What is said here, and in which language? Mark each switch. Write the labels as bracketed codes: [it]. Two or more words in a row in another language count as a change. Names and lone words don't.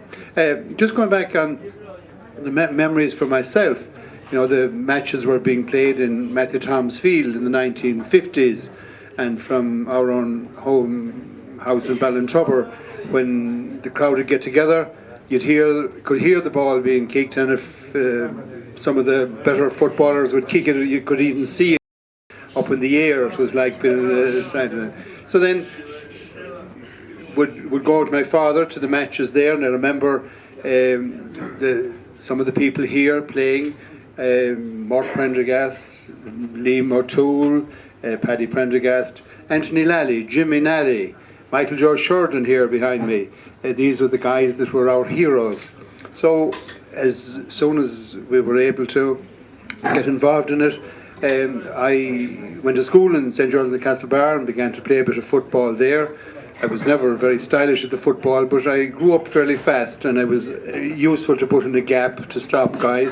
[en] Just going back on the memories for myself, you know, the matches were being played in Matthew Tom's Field in the 1950's, and from our own home house in Ballintubber, when the crowd would get together, could hear the ball being kicked, and if some of the better footballers would kick it, you could even see it up in the air. It was like so then would go with my father to the matches there, and I remember some of the people here playing, Mark Prendergast, Liam O'Toole, Paddy Prendergast, Anthony Lally, Jimmy Nally, Michael George Sheridan here behind me. These were the guys that were our heroes. So as soon as we were able to get involved in it, I went to school in St. John's in Castlebar and began to play a bit of football there. I was never very stylish at the football, but I grew up fairly fast, and I was useful to put in a gap to stop guys.